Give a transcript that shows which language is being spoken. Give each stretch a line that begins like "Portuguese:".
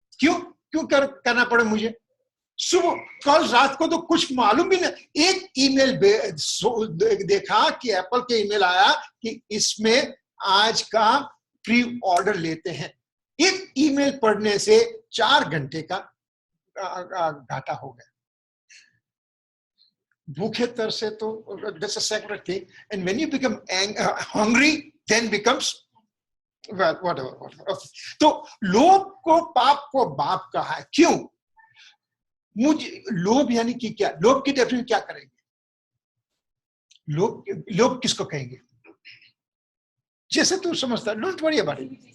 Hindi: क्यों करना पड़े मुझे? सुबह कल रात को तो कुछ मालूम भी नहीं, एक ईमेल देखा कि एप्पल के ईमेल आया कि इसमें आज का प्री ऑर्डर लेते हैं। एक ईमेल पढ़ने से 4 घंटे का घाटा हो गया। भूखे तरसे तो
English: that's a separate thing, and when you become hungry then becomes whatever.
Hindi: तो लोभ को पाप को बाप कहा है। क्यों? मुझे लोभ यानी कि क्या? लोभ की डेफिनेशन क्या करेंगे? लोभ किसको कहेंगे? जैसे तू समझता है,
English: Don't worry about it.